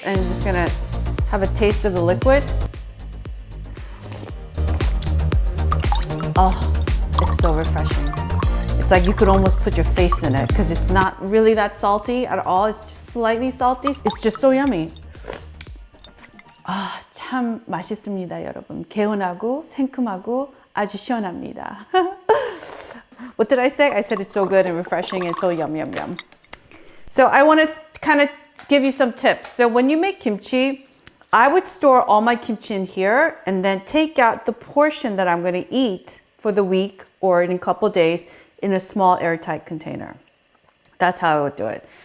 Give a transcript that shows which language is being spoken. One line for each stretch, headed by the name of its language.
English: I'm just gonna have a taste of the liquid. Oh, it's so refreshing. It's like you could almost put your face in it because it's not really that salty at all. It's just slightly salty. It's just so yummy.
Korean: 아, 참 맛있습니다, 여러분. 개운하고 상큼하고 아주 시원합니다.
English: What did I say? I said it's so good and refreshing and so yum, yum, yum. So I want to kind of give you some tips. So when you make kimchi, I would store all my kimchi in here and then take out the portion that I'm going to eat for the week or in a couple days in a small airtight container. That's how I would do it.